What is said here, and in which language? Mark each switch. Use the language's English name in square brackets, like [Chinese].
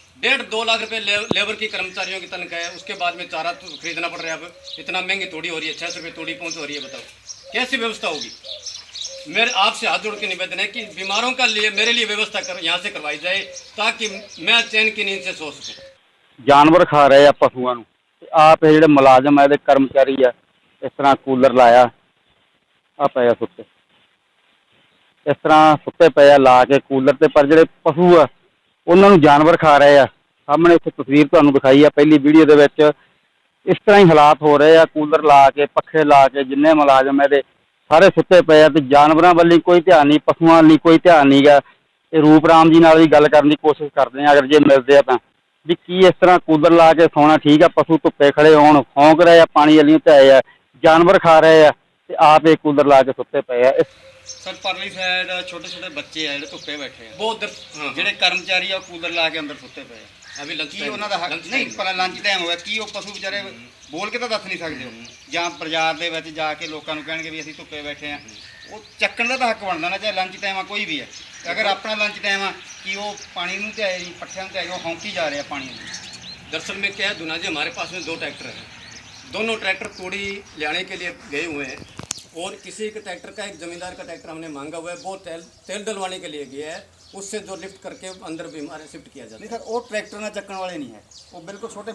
[Hindi] 1.5-2 लाख रुपये लेबर की कर्मचारियों की तनख्वाह है, उसके बाद में चारा तो खरीदना पड़ रहा है। अब इतना महंगी तोड़ी हो रही है, 600 रुपये तोड़ी पहुँच हो रही है, बताओ कैसी व्यवस्था होगी? मेरे आपसे हाथ जोड़ के निवेदन है कि बीमारों का लिए मेरे लिए व्यवस्था यहाँ से करवाई जाए ताकि मैं चैन की नींद से सो सकूँ। [Punjabi] जानवर खा रहे आ पशुओं ਨੂੰ ਤੇ ਆਪ ਇਹ ਜਿਹੜੇ ਮੁਲਾਜ਼ਮ ਆ, ਇਹਦੇ ਕਰਮਚਾਰੀ ਆ, ਇਸ ਤਰ੍ਹਾਂ ਕੂਲਰ ਲਾਇਆ ਆ ਪਏ ਆ ਸੁੱਤੇ, ਇਸ ਤਰ੍ਹਾਂ ਸੁੱਤੇ ਪਏ ਆ ਲਾ ਕੇ ਕੂਲਰ ਤੇ, ਪਰ ਜਿਹੜੇ ਪਸ਼ੂ ਆ ਉਹਨਾਂ ਨੂੰ ਜਾਨਵਰ ਖਾ ਰਹੇ ਆ। ਸਾਹਮਣੇ ਉੱਥੇ ਤਸਵੀਰ ਤੁਹਾਨੂੰ ਦਿਖਾਈ ਆ ਪਹਿਲੀ ਵੀਡੀਓ ਦੇ ਵਿੱਚ, ਇਸ ਤਰ੍ਹਾਂ ਹੀ ਹਾਲਾਤ ਹੋ ਰਹੇ ਆ। ਕੂਲਰ ਲਾ ਕੇ, ਪੱਖੇ ਲਾ ਕੇ, ਜਿੰਨੇ ਮੁਲਾਜ਼ਮ ਇਹਦੇ ਸਾਰੇ ਸੁੱਤੇ ਪਏ ਆ ਤੇ ਜਾਨਵਰਾਂ ਵੱਲ ਕੋਈ ਧਿਆਨ ਨਹੀਂ, ਪਸ਼ੂਆਂ ਵੱਲ ਕੋਈ ਧਿਆਨ ਨਹੀਂ ਗਾ। ਇਹ ਰੂਪ ਰਾਮ ਜੀ ਨਾਲ ਵੀ ਗੱਲ ਕਰਨ ਦੀ ਕੋਸ਼ਿਸ਼ ਕਰਦੇ ਆ, ਅਗਰ ਜੇ ਮਿਲਦੇ ਆ ਤਾਂ, ਵੀ ਕੀ ਇਸ ਤਰ੍ਹਾਂ ਕੂਲਰ ਲਾ ਕੇ ਸੌਣਾ ਠੀਕ ਆ? ਪਸ਼ੂ ਧੁੱਪੇ ਖੜੇ ਹੋਣ, ਭੌਂਕ ਰਹੇ ਆ, ਪਾਣੀ ਵਾਲੀਆਂ ਤੇ ਆਏ ਆ, ਜਾਨਵਰ ਖਾ ਰਹੇ ਆ ਤੇ ਆਪ ਇਹ ਕੂਲਰ ਲਾ ਕੇ ਸੁੱਤੇ ਪਏ ਆ। [Hindi] सर परली साइड छोटे छोटे बच्चे है जो धुप्पे बैठे हैं, वो उधर [Punjabi] ਜਿਹੜੇ ਕਰਮਚਾਰੀ ਆ ਕੂਲਰ ਲਾ ਕੇ ਅੰਦਰ ਸੁੱਤੇ ਪਏ ਆ। [Hindi] अभी लंच [Punjabi] ਕੀ ਉਹਨਾਂ ਦਾ ਹੱਕ ਨਹੀਂ? ਪਰ ਲੰਚ ਟਾਈਮ ਹੋਇਆ, ਕੀ ਉਹ ਪਸ਼ੂ ਵਿਚਾਰੇ ਬੋਲ ਕੇ ਤਾਂ ਦੱਸ ਨਹੀਂ ਸਕਦੇ ਹੋ, ਜਾਂ ਬਾਜ਼ਾਰ ਦੇ ਵਿੱਚ ਜਾ ਕੇ ਲੋਕਾਂ ਨੂੰ ਕਹਿਣਗੇ ਵੀ ਅਸੀਂ ਧੁੱਪੇ ਬੈਠੇ ਆ? ਉਹ ਚੱਕਣ ਦਾ ਤਾਂ ਹੱਕ ਬਣਦਾ ਨਾ, ਚਾਹੇ ਲੰਚ ਟਾਈਮ ਆ ਕੋਈ ਵੀ ਹੈ। ਅਗਰ ਆਪਣਾ ਲੰਚ ਟਾਈਮ ਆ ਕਿ ਉਹ ਪਾਣੀ ਨੂੰ ਤੇ ਆਏ ਜੀ, ਪੱਠਿਆਂ ਨੂੰ ਤੇ ਆਏ, ਉਹ ਹੌਂਕੀ ਜਾ ਰਹੇ ਆ ਪਾਣੀ ਨੂੰ। [Hindi] दरअसल में क्या है दुना जी, हमारे पास में 2 ट्रैक्टर हैं, दोनों ट्रैक्टर तोड़ी लाने के लिए गए हुए हैं और किसी के ट्रैक्टर का, एक ज़मींदार का ट्रैक्टर हमने मांगा हुआ है, वो तेल डलवाने के लिए गया है, उससे जो लिफ्ट करके अंदर बीमार शिफ्ट किया जाता है। नहीं सर, वो ट्रैक्टर ना चक्कन वाले नहीं है, वो बिल्कुल छोटे